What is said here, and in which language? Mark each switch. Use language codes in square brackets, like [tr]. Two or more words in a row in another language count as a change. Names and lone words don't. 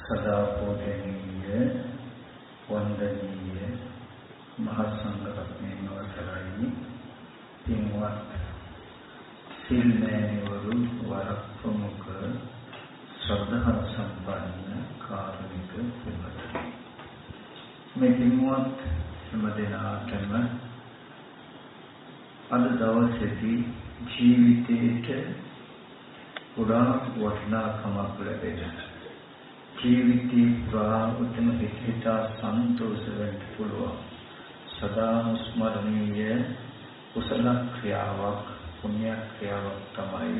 [si] සදා පූජනීය වන්දනීය මහාසංඝරත්න අවසරයි පින්වත් සිල්මෑණිවරු වරක ප්‍රමුඛ ශ්‍රද්ධා සම්පන්න කාරුණික පින්වත් මෑ පින්වත් හැමදෙනාටම අද දවසේදී ජීවිතයේ පුරා වටිනාකමක් ලැබෙන ජීවිතේ ප්‍රාණුතම විචිතා සන්තෝෂ වෙන්න පුළුවන් සදා ස්මරණීය කුසල ක්‍රියාවක් පුණ්‍ය ක්‍රියාවක් තමයි